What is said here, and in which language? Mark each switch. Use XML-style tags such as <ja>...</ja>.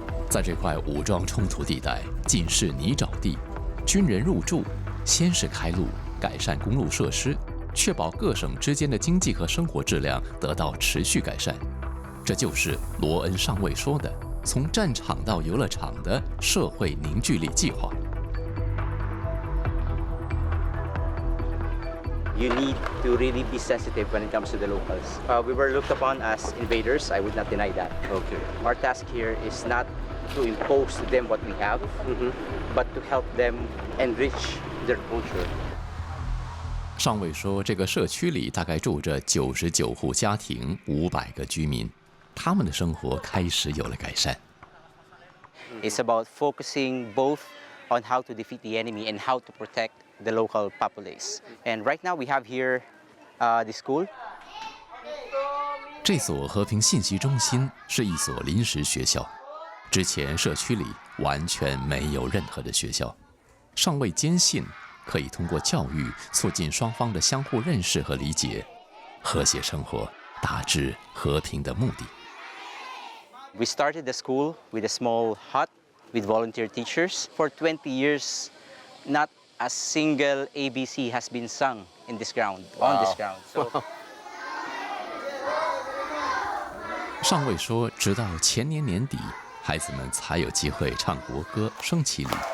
<zh>在这块武装冲突地带，尽是泥沼地，军人入驻，先是开路，改善公路设施，确保各省之间的经济和生活质量得到持续改善。这就是罗恩上尉说的“从战场到游乐场”的社会凝聚力计划。</zh> <en>You need to really be sensitive when it comes to the locals. We were looked upon as invaders. I would not deny that. OK， Our task here is not to impose to them what we have, but to help them enrich their culture.</en> <zh>上尉说，这个社区里大概住着99户家庭，500个居民，他们的生活开始有了改善。</zh> <en>It's about focusing both on how to defeat the enemy and how to protect the local populace. And right now we have here the school.</en> <zh>这所和平信息中心是一所临时学校，之前社区里完全没有任何的学校。上尉坚信可以通过教育促进双方的相互认识和理解，和谐生活，达至和平的目的。</zh> <en>We started the school with a small hut with volunteer teachers. For 20 years, not a single ABC has been sung in this ground, on this ground. So,</en> <zh>上尉说，直到前年年底，孩子们才有机会唱国歌、升旗礼。</zh>